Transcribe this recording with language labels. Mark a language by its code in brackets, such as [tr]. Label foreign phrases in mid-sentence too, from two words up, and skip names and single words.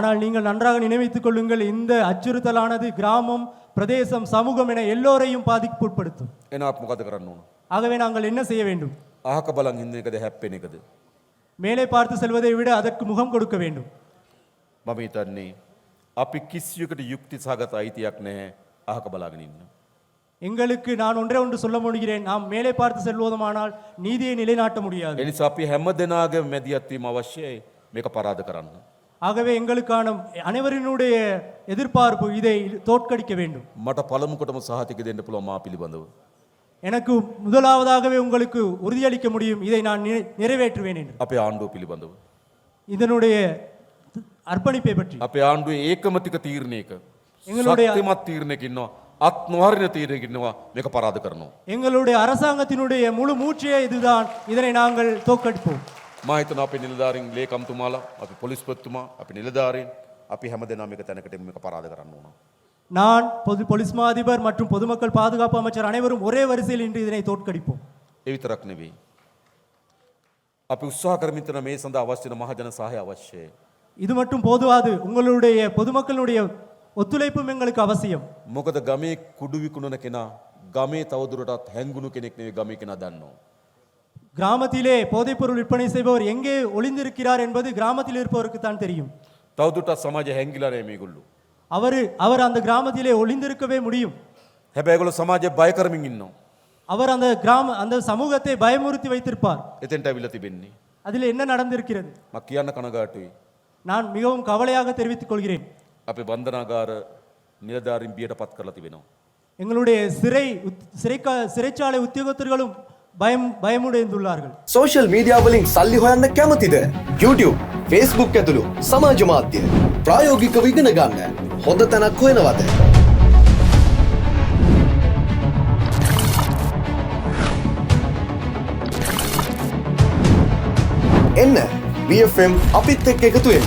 [ta] ஆனால் நீங்கள் நன்றாக நினைவித்துக் கொள்ளுங்கள், இந்த அச்சுறுத்தலானது கிராமம், பிரதேசம், சமூகம் என எல்லோரையும் பாதிப்புட்படுத்தும். [si] එන අප මොකද කරන්න ඕන? [ta] ஆகவே நாங்கள் என்ன செய்ய வேண்டும்? [si] අහක බලන් ඉන්න එකද හැප්පෙන එකද? [ta] மேலே பார்த்து செல்வதை விட அதற்கு முகம் கொடுக்க வேண்டும். [si] මම හිතන්නේ අපි කිසියකට යුක්ති සහගත අයිතියක් නැහැ අහක බලාගෙන ඉන්න. [ta] எங்களுக்கு நான் ஒன்றே ஒன்று சொல்ல முடிகிறேன், நாம் மேலே பார்த்து செல்வதுமானால் நீதியை நிலைநாட்ட முடியாது. [si] ඒ නිසා අපි හැම දෙනාගේම මැදිහත් වීම අවශ්‍යයි මේක පරාද කරන්න. [ta] ஆகவே எங்களுக்கான அனைவரினுடைய எதிர்பார்ப்பு இதை தோற்கடிக்க வேண்டும். [si] මට පළමුකොටම සහතික දෙන්න පුළුවන් මා පිළිබඳව. [ta] எனக்கு முதலாவதாகவே உங்களுக்கு உறுதியளிக்க முடியும், இதை நான் நிறைவேற்றுவேன் என்று. [si] අපේ ආණ්ඩුව පිළිබඳව. [ta] இதனுடைய அர்ப்பணிப்பை பற்றி [si] අපේ ආණ්ඩුවේ ඒකමතික තීරණයක [ta] එங்களுடைய- [si] ශක්තිමත් තීරණයක ඉන්නවා අත් නොහරින තීරණයක ඉන්නවා මේක පරාද කරනවා. [ta] எங்களுடைய அரசாங்கத்தினுடைய முழு மூச்சையே இதுதான், இதனை நாங்கள் தோற்கடிப்போம். [si] මා හිතනවා අපේ නිලධාරීන් ලේකම්තුමාලා අපි පොලිස්පතිතුමා අපි නිලධාරීන් අපි හැමදෙනාම මේක තැනකට මේක පරාද කරන්න ඕන. [ta] நான் பொலிஸ் மா அதிபர் மற்றும் பொதுமக்கள் பாதுகாப்பு அமைச்சர் அனைவரும் ஒரே வரிசையில் இன்று இதனை தோற்கடிப்போம். [si] ඒ විතරක් නෙවෙයි. අපි උත්සාහ කරමින් ඉන්න මේ සඳහා අවශ්‍ය වෙන මහජන සහාය අවශ්‍යයි. [ta] இது மட்டும் போதுவாது, உங்களுடைய பொதுமக்களுடைய ஒத்துழைப்பும் எங்களுக்கு அவசியம். [si] මොකද ගමේ කුඩු විකුණන කෙනා ගමේ තවදුරටත් හැංගුණු කෙනෙක් නෙවෙයි ගමේ කෙනා දන්නවා. [ta] கிராமத்திலே போதைப்பொருள் விற்பனை செய்பவர் எங்கே ஒளிந்திருக்கிறார் என்பது கிராமத்தில் இருப்பவருக்கு தான் தெரியும். [si] තවදුරටත් සමාජය හැංගිලා නැහැ මේගොල්ලෝ. [ta] அவர் அந்த கிராமத்திலே ஒளிந்திருக்கவே முடியும். [si] හැබැයි ඒගොල්ලෝ සමාජය බය කරමින් ඉන්නවා. [ta] அவர் அந்த சமூகத்தை பயமுறுத்தி வைத்திருப்பார். [si] එතෙන්ට අවිලා තිබෙන්නේ. [ta] அதில் என்ன நடந்திருக்கிறது? [si] මම කියන්න කනගාටුයි. [ta] நான் மிகவும் கவலையாக தெரிவித்துக் கொள்கிறேன். [si] අපේ බන්ධනාගාර නිලධාරීන් බියට පත් කරලා තිබෙනවා. [ta] எங்களுடைய சிறைச்சாலை உத்தியோகத்தர்களும் பயமுடைந்துள்ளார்கள். [en] social media [si] වලින් සල්ලි හොයන්න කැමතිද? YouTube, Facebook ඇතුළු සමාජ මාධ්‍ය ප්‍රායෝගිකව ඉගෙන ගන්න හොඳ තැනක් හොයනවද? එන්න BFM අපිත් එක්ක එකතු වෙන්න.